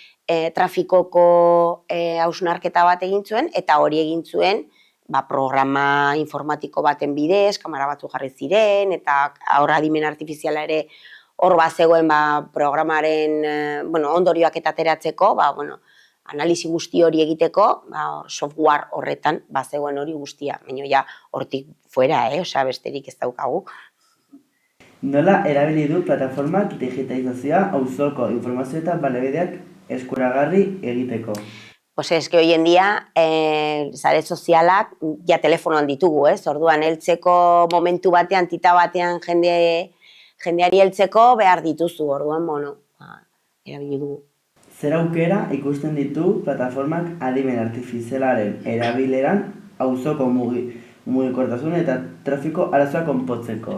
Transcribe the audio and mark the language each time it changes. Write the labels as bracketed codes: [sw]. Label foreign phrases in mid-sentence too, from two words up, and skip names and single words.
[eu] trafikoko hausnarketa bat egin zuen, eta hori egin zuen programa informatiko baten bidez, kamera batzu jarri ziren, eta hor adimen artifiziala ere hor bazegoen programaren ondorioak eta ateratzeko, analisi guzti hori egiteko, software horretan bazegoen hori guztia. Baina ja hortik fuera, besterik ez daukagu. Nola erabili du plataformak digitalizazioa auzoko informazio eta baliabideak eskuragarri egiteko? [es] Pues es que hoy en día [eu] sare sozialak ja telefonoan ditugu, orduan heltzeko momentu batean, tita batean jendeari heltzeko behar dituzu, orduan, erabili dugu. Zer aukera ikusten ditu plataformak adimen artifizialaren erabileran auzoko mugikortasun eta trafiko arazoa konpontzeko?